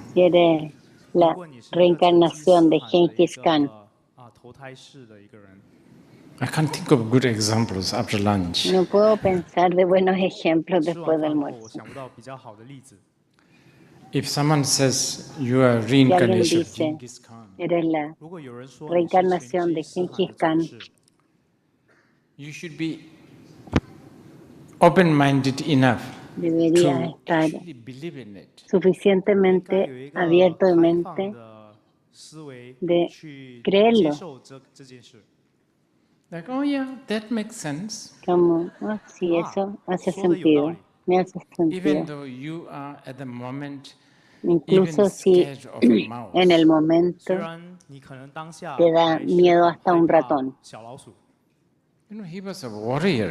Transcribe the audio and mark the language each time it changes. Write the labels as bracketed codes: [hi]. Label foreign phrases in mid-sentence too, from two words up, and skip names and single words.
[es] Si eres [zh] 如 [es] la [zh] 果你是一个成吉 [es] reencarnación de [zh] 思汗的 [es] Genghis [zh] 一 [es] Khan, [zh] 个投胎式的一个人， [en] I can't think of good examples after lunch. [es] no puedo pensar de buenos ejemplos [zh] 吃 [es] después [zh] 完 [es] del [zh] 饭后我 [es] almuerzo. [zh] 想不到比较好的例子。 [en] If someone says you are a [es] Si alguien [en] reincarnation of [es] dice, [en] Genghis Khan, [es] eres la [zh] 如果有人说 [es] reencarnación [zh] 你 [es] de [zh] 是成吉思汗 [es] Genghis [zh] 的 [es] Khan, [zh] 转世， [en] you should be open-minded enough [es] debería [en] to [es] estar [en] actually believe in it. [zh] 应该有 [es] suficientemente [zh] 一个 [es] abierto de [zh] 开放 [es] mente [zh] 的思维 [es] de [zh] 去 [es] creerlo [zh] 接受这件事。 [en] Like, oh yeah, that makes sense. [es] como, oh, sí, Ah, eso hace [zh] 说得有道 [es] sentido, [zh] 理。 [es] me hace [en] Even [es] sentido. [en] though you are at the moment [es] Incluso [en] even [es] si [en] scared of a mouse. [es] en el [zh] 虽 [es] momento [zh] 然你可能当下 [es] te da [zh] 还是 [es] miedo [zh] 很 [es] hasta [zh] 害 [es] un [zh] 怕 [es] ratón. [zh] 小老鼠， [en] You know, he was a warrior.